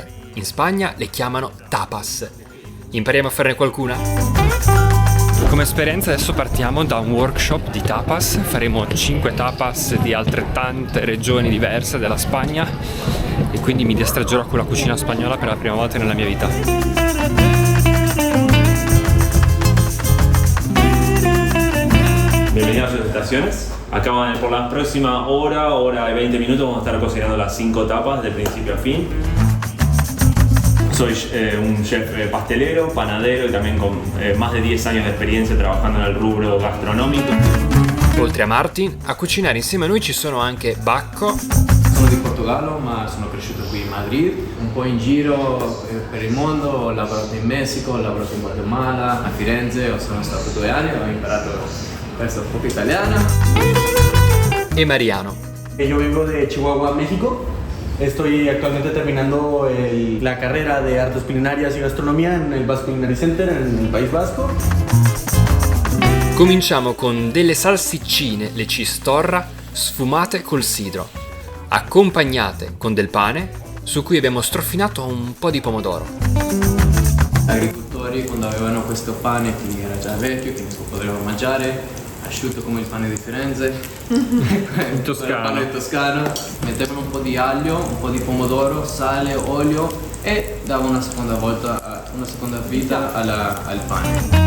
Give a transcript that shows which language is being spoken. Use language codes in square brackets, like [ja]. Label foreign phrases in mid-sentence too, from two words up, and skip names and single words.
[it] In Spagna le chiamano tapas. Impariamo a farne qualcuna? Come esperienza adesso partiamo da un workshop di tapas, faremo 5 tapas di altrettante regioni diverse della Spagna e quindi mi distreggerò con la cucina spagnola per la prima volta nella mia vita. [es] Bienvenidos a sus estaciones. Acá por la próxima hora y 20 minutos vamos a estar cocinando las 5 tapas de principio a fin. Soy un chef pastelero, panadero y también con más de 10 años de experiencia trabajando en el rubro gastronómico. [it] Oltre a Martin, a cucinare insieme a noi ci sono anche Bacco. Sono di Portogallo ma sono cresciuto qui in Madrid, un po' in giro per il mondo, ho lavorato in Messico, ho lavorato in Guatemala, a Firenze, sono stato 2 anni, ho imparato questo un po' italiano. E Mariano. [es] Yo vengo de Chihuahua, México. Estoy actualmente terminando la carrera de artes culinarias y gastronomía en el Basque Culinary Center en el País Vasco. [it] Cominciamo con delle salsiccine, le cistorra, sfumate col sidro, accompagnate con del pane su cui abbiamo strofinato un po' di pomodoro. Gli agricoltori quando avevano questo pane che era già vecchio, che non si poteva mangiare, asciutto come il pane di Firenze, il pane toscano, mettevano un po' di aglio, un po' di pomodoro, sale, olio e davano una seconda vita al pane.